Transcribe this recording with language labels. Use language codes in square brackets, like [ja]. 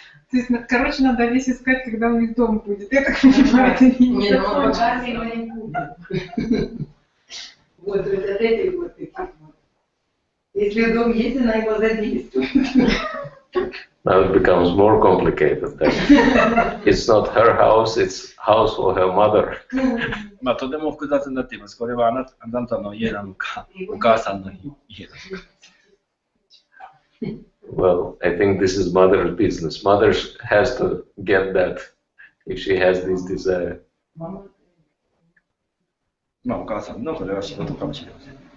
[ru] То есть, короче, надо весь искать, когда у них дом будет. Я так понимаю, это не Нет, ну пока его не будет. Вот, то есть от этих вот таких вот. Если дом есть, она его задействует. [en] Now it becomes more complicated. It's not her house, it's house for her mother. [ja] まあとても複雑になっています。これはあなたの家なのか、お母さんの家なのか。 [en] Well, I think this is mother's business. Mother has to get that if she has this desire. [ja] まあお母さんのこれは仕事かもしれません。